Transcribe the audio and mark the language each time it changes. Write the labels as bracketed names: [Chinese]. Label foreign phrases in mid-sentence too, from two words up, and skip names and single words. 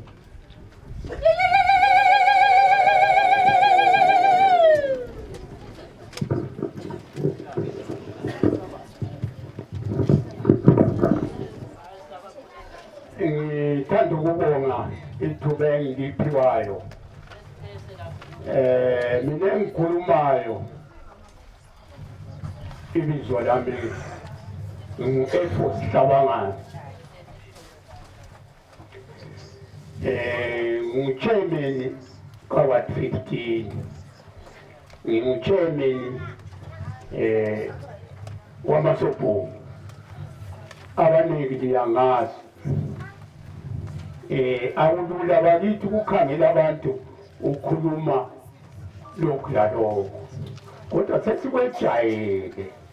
[North Ndebele] Ngithanda ukubonga ithuba engiliphiwayo. Mina engikhulumayo ibizo lami ngu-Efos Hlabangana. Ngu-chairman ka-Ward 15. Ngingu-chairman wamasobhuku. Abaningi liyangazi. Akulula bakithi ukukhangela abantu ukhuluma lokhu lalokho, kodwa sesikwejayele.